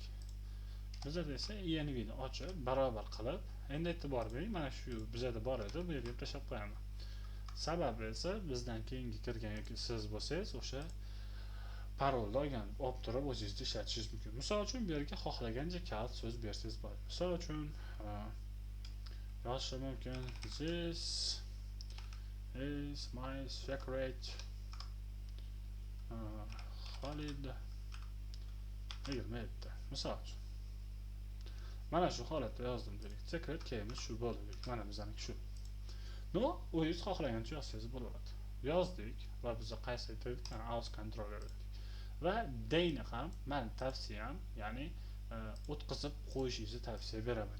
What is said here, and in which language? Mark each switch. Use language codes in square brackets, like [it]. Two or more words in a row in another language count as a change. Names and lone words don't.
[uz] Bizda esa env ni ochib barobar qilib, endi e'tibor bering, mana shu bizda bor edi, bu yerga tashlab qo'yaman. Sababi esa bizdan keyingi kirgan yoki siz bo'lsangiz o'sha parolni olgan olib turib o'zingiz ishlatishingiz mumkin. Misol uchun bu yerga xohlagancha kalit so'z bersangiz bo'ladi. Misol uchun yozish mumkin: [en] this is my secret Khalid 27. [uz] Misol uchun mana shu holatda yozdim dedik. Secret keyimiz shu bo'ldi. Mana bizning shu. No, o'zingiz xohlagancha yozsangiz bo'laveradi. Yozdik va biz qaysi aytdik? House controller dedik. Va dayni ham men tavsiyam, ya'ni o'tkazib qo'yishingizni tavsiya beraman.